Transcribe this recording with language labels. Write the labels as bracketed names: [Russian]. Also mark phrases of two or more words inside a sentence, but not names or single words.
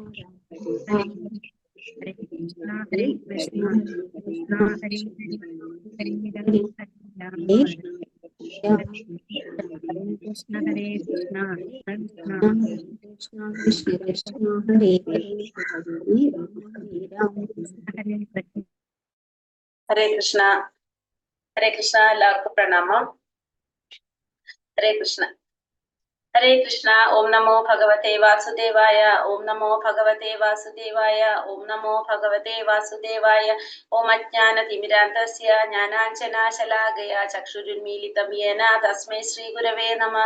[Sanskrit] ഹരേ കൃഷ്ണ കൃഷ്ണ കൃഷ്ണ ഹരേ ഹരേ, ഹരേ രാമ രാമ കൃഷ്ണ ഹരേ കൃഷ്ണ കൃഷ്ണ കൃഷ്ണ കൃഷ്ണ കൃഷ്ണ ഹരേ ഹരേ, ഹരേ രാമ ഹരേ കൃഷ്ണ. [Malayalam] ഹരേ കൃഷ്ണ എല്ലാവർക്കും പ്രണാമം. [Sanskrit] ഹരേ കൃഷ്ണ. ഓം നമോ ഭഗവതേ വാസുദേവായ, ഓം നമോ ഭഗവതേ വാസുദേവായ, ഓം നമോ ഭഗവതേ വാസുദേവായ. ഓം അജ്ഞാനതിമിരാന്തസ്യ ജ്ഞാനാഞ്ജനാശലാകയ ചക്ഷുരുന്മീലിതം യേന തസ്മൈ ശ്രീ ഗുരവേ നമഃ.